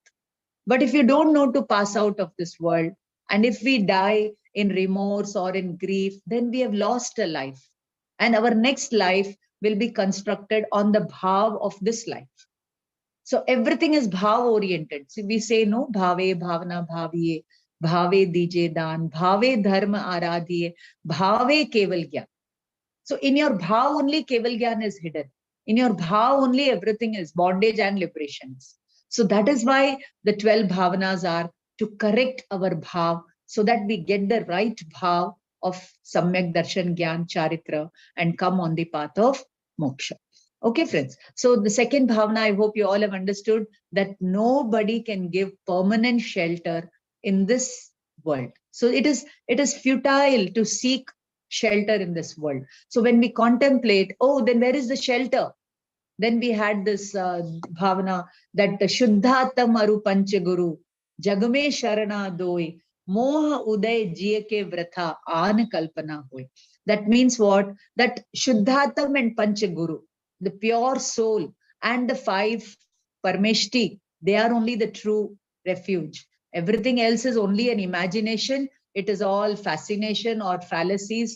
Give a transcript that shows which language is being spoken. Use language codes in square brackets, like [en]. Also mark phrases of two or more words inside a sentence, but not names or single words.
[en] But if you don't know to pass out of this world, and if we die in remorse or in grief, then we have lost a life. And our next life will be constructed on the bhav of this life. So everything is bhav oriented. So we say, no, [gu] ભાવે, ભાવના, ભાવીએ, ભાવે દીજે દાન, ભાવે ધર્મ આરાધીએ, ભાવે કેવળ જ્ઞાન. [en] So in your bhav only [hi] केवल ज्ञान [en] is hidden. In your bhav only everything is bondage and liberations. So that is why the 12 bhavanas are to correct our bhav so that we get the right bhav of [sa] सम्यक् दर्शन ज्ञान चारित्र [en] and come on the path of moksha. Okay, friends. So the second bhavana, I hope you all have understood that nobody can give permanent shelter in this world. So it is futile to seek shelter in this world. So when we contemplate, oh, then where is the shelter? [hi] Then we had this bhavana that शुद्धातम अरु पंचगुरु, जगमें शरणा दोई, मोह उदय जियके वृथा, आन कल्पना होय. [en] That means what? That Shuddhatam and Panchaguru, the pure soul, and the 5 Parmeshti, they are only the true refuge. Everything else is only an imagination. It is all fascination or fallacies.